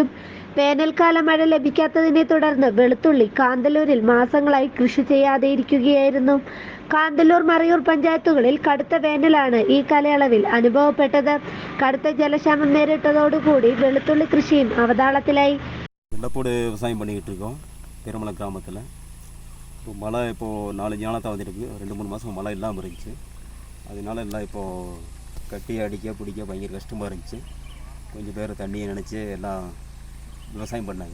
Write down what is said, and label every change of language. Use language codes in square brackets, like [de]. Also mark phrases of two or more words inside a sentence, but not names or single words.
[ml] വേനൽക്കാല മഴ ലഭിക്കാത്തതിനെ തുടർന്ന് വെളുത്തുള്ളി കാന്തല്ലൂരിൽ മാസങ്ങളായി കൃഷി ചെയ്യാതെയിരിക്കുകയായിരുന്നു. കാന്തല്ലൂർ മറയൂർ പഞ്ചായത്തുകളിൽ കടുത്ത വേനലാണ് ഈ കാലയളവിൽ അനുഭവപ്പെട്ടത്. കടുത്ത ജലക്ഷാമം നേരിട്ടതോടുകൂടി വെളുത്തുള്ളി കൃഷിയും അവതാളത്തിലായി. [ta] வெள்ளப்போடு விவசாயம் பண்ணிக்கிட்டு இருக்கோம் பெருமலை கிராமத்தில். இப்போ மழை இப்போது 4 நாளாக வந்துருக்கு. 2-3 மாதம் மழை இல்லாமல் இருந்துச்சு. அதனால எல்லாம் இப்போது கட்டி அடிக்க பிடிக்க பயங்கர கஷ்டமாக இருந்துச்சு. கொஞ்சம் பேர் தண்ணியை நினச்சி எல்லாம் விவசாயம் பண்ணாங்க.